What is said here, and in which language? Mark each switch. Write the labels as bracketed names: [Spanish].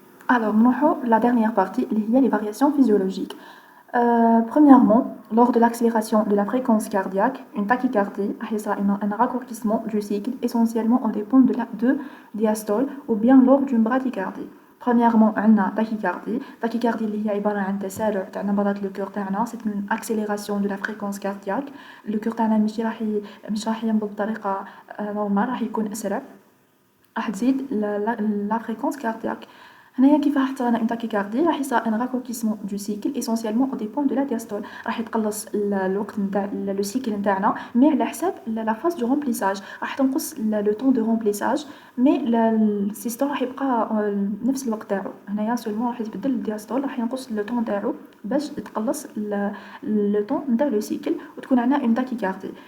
[French] Alors, la dernière partie, il y a les variations physiologiques. Premièrement, lors de l'accélération de la fréquence cardiaque, une tachycardie, un raccourcissement du cycle, essentiellement au dépend de diastole, ou bien lors d'une bradycardie. Premièrement, on a tachycardie. [Arabic] Tachycardie, اللي هي عبارة عن تسارع تاع نبضات le cœur تاعنا. [French] C'est une accélération de la fréquence cardiaque. [Arabic] Le cœur تاعنا مش راح ينبض بطريقة normale، راح يكون أسرع. راح تزيد [French] la fréquence cardiaque. [Arabic] هنايا كيف راح تصير [French] une tachycardie [Arabic] راح يصير [French] un raccourcissement du cycle essentiellement au dépend de la diastole. [Arabic] راح يتقلص الوقت نتاع لو سيكل نتاعنا مي على حساب [French] la phase de remplissage. [Arabic] راح تنقص [French] le temps de remplissage [Arabic] مي السيستول راح يبقى نفس الوقت تاعو. هنايا سولمون راح يتبدل الدياستول راح ينقص لو طون تاعو باش يتقلص لو طون نتاع لو سيكل وتكون عندنا اون تاكيكاردي.